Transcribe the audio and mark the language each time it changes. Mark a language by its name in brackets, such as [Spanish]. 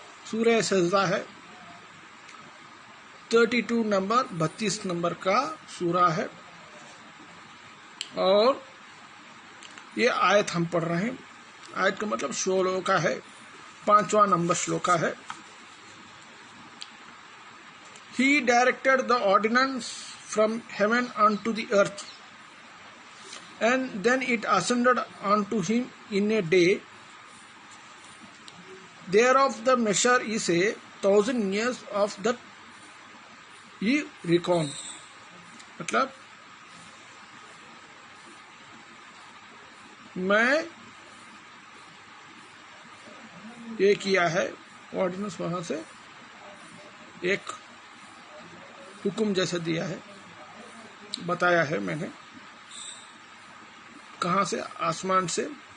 [Hindi] सूरह सजदा है, 32 नंबर 32 नंबर का सूरा है, और ये आयत हम पढ़ रहे हैं। आयत का मतलब श्लोका है, 5वां नंबर श्लोका है। [English] He directed the ordinance from heaven unto the earth, and then it ascended unto him in a day. Thereof the measure is 1,000 years of that ye reckon. [Hindi] मतलब मैं ये किया है ऑर्डिनेंस, वहां से एक हुक्म जैसा दिया है, बताया है मैंने, कहां से, आसमान से,